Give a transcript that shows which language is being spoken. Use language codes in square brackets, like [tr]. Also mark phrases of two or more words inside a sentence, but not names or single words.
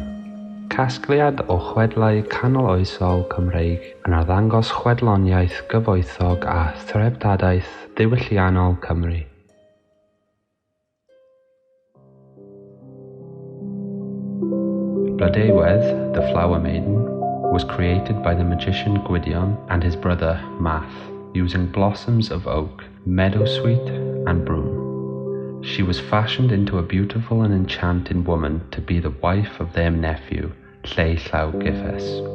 [cy] Casgliad o chwedlau canoloesol Cymreig yn arddangos chwedloniaeth gyfoethog a threbdadaeth ddiwylliannol Cymru. [en] Blodeuwedd, the Flower Maiden, was created by the magician Gwydion and his brother Math, using blossoms of oak, meadowsweet and broom. She was fashioned into a beautiful and enchanting woman to be the wife of their nephew, Keleşoğlan.